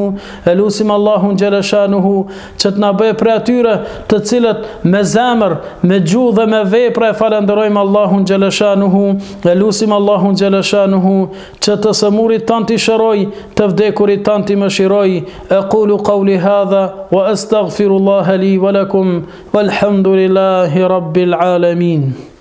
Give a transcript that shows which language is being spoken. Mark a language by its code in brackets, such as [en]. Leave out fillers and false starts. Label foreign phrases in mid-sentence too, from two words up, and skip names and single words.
[sq] E lusim Allahun [ar] جل شأنه [sq] që të na bëj prej atyre të cilët me zemër, me gjuhë dhe me vepra e falenderojmë Allahun [ar] جل شأنه. [sq] E lusim Allahun [ar] جل شأنه [sq] që të sëmurit tanë t'i shëroj, të vdekurit tanë t'i më shiroj. [ar] أقول قولي هذا وأستغفر الله لي ولكم والحمد لله رب العالمين.